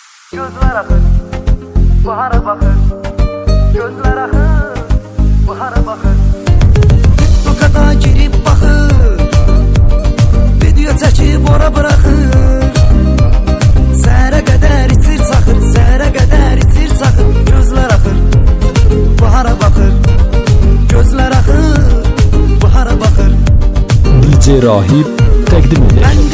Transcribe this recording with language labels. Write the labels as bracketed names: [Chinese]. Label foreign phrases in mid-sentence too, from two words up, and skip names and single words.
[Turkish] Gözler akır, bahara bakır. Gözler akır, bahara bakır. Tokada girip bakır, video çekip ora bırakır. [Azerbaijani] Səhərə qədər içir çaxır, səhərə qədər içir çaxır. Gözlər akır, bahara bakır. Gözlər akır, bahara bakır. DJ Rahib təqdim edir.